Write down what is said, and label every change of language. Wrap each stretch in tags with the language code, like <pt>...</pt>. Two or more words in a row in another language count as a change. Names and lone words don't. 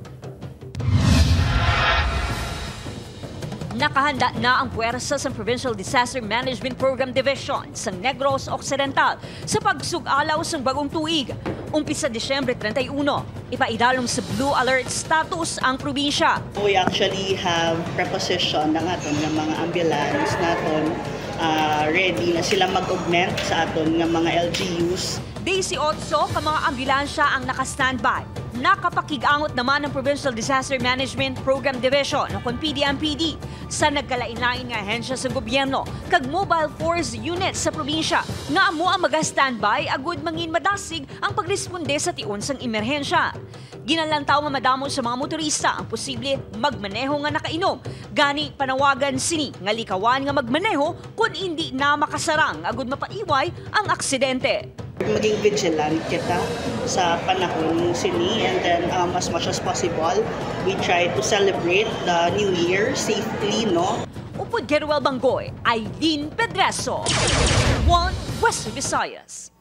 <hil>Nakahanda na ang puwersa sa Provincial Disaster Management Program Division sa Negros Occidental sa pagsugalaw sa bagong tuig. Umpisa Disyembre 31, ipaidalom sa Blue Alert status ang probinsya.</hil> <en>We actually have preposition</en> <hil>ng aton ng mga ambulance naton ready na sila mag-augment sa aton ng mga LGUs. 18 ka mga ambulansya ang naka-standby. Nakapakig-angot naman ng Provincial Disaster Management Program Division o PDMPD sa nagkalain-lain nga ahensya sa gobyerno kag</hil> <en>mobile force units</en> <hil>sa probinsya nga amo ang maga-standby agud mangin madasig ang pagresponde sa tion sang emerhensya. Ginalantaw nga madamo sa mga motorista ang posible magmaneho nga nakainom. Gani panawagan sini nga likawan nga magmaneho kung hindi na makasarang agud mapaiway ang aksidente. Maging vigilant kita sa panahon sini,</hil> <en>and then as much as possible, we try to celebrate the New Year safely, no?</en> <hil>Upod Geruel Bangoy, Aileen Pedreso, One West Visayas.</hil>